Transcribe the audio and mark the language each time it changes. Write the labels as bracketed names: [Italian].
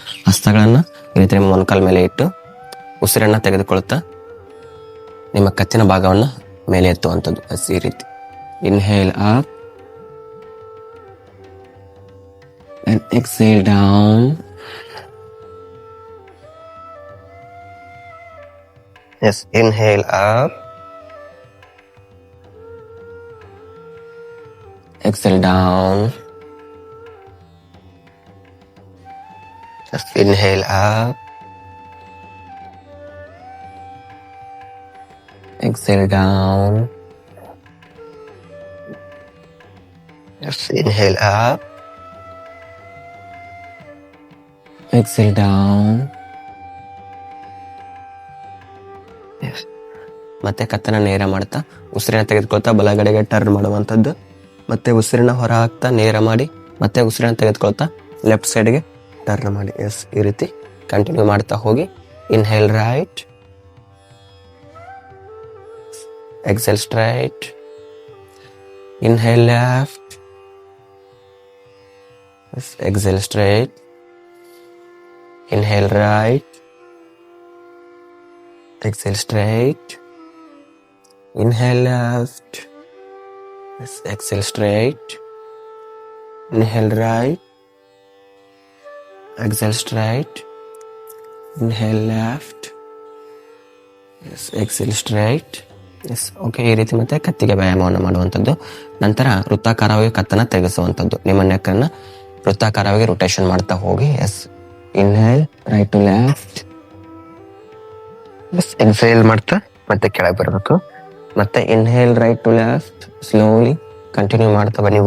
[Kannada] ಹಸ್ತಗಳನ್ನ ಈ ರೀತಿ ನಿಮ್ಮ ಮೊಣಕಾಲ ಮೇಲೆ ಇಟ್ಟು ಉಸಿರನ್ನ ತೆಗೆದುಕೊಳ್ತಾ ನಿಮ್ಮ ಕತ್ತಿನ ಭಾಗವನ್ನ ಮೇಲೆ ಎತ್ತುವಂಥದ್ದು. ಈ ರೀತಿ [English] Inhale up and exhale down. Yes, inhale up, exhale down. Just inhale up, exhale down. Just inhale up, exhale down. Yes. [Kannada] ಮತ್ತೆ ಕತ್ತನ್ನ ನೇರ ಮಾಡ್ತಾ ಉಸಿರನ್ನ ತೆಗೆದುಕೊಳ್ತಾ ಬಲಗಡೆಗೆ ಟರ್ನ್ ಮಾಡುವಂಥದ್ದು. ಮತ್ತೆ ಉಸಿರನ್ನ ಹೊರ ಹಾಕ್ತಾ ನೇರ ಮಾಡಿ, ಮತ್ತೆ ಉಸಿರನ್ನ ತೆಗೆದುಕೊಳ್ತಾ ಲೆಫ್ಟ್ ಸೈಡ್ಗೆ ಟರ್ನ್ ಮಾಡಿ. ಎಸ್, ಈ ರೀತಿ ಕಂಟಿನ್ಯೂ ಮಾಡ್ತಾ ಹೋಗಿ. [English] Inhale right, exhale straight, inhale left, exhale straight, inhale right, exhale straight, inhale left, yes, exhale straight, inhale right, exhale straight, inhale left, yes, exhale straight. Yes, okay. [Kannada] ಈ ರೀತಿ ಮತ್ತೆ ಕತ್ತಿಗೆ ವ್ಯಾಯಾಮವನ್ನು ಮಾಡುವಂಥದ್ದು. ನಂತರ ವೃತ್ತಾಕಾರವಾಗಿ ಕತ್ತನ್ನ ತೆಗೆಸುವಂಥದ್ದು. ನಿಮ್ಮ ನೆಕ್ಕನ್ನು ವೃತ್ತಾಕಾರವಾಗಿ ರೊಟೇಷನ್ ಮಾಡ್ತಾ ಹೋಗಿ. S, [English] inhale right to left, [Kannada] bus exhale ಮಾಡ್ತಾ ಮತ್ತೆ ಕೆಳಗೆ ಬರಬೇಕು. ಮತ್ತೆ [English] inhale right to left, slowly [Kannada] continue ಮಾಡ್ತಾ ಬನ್ನಿ.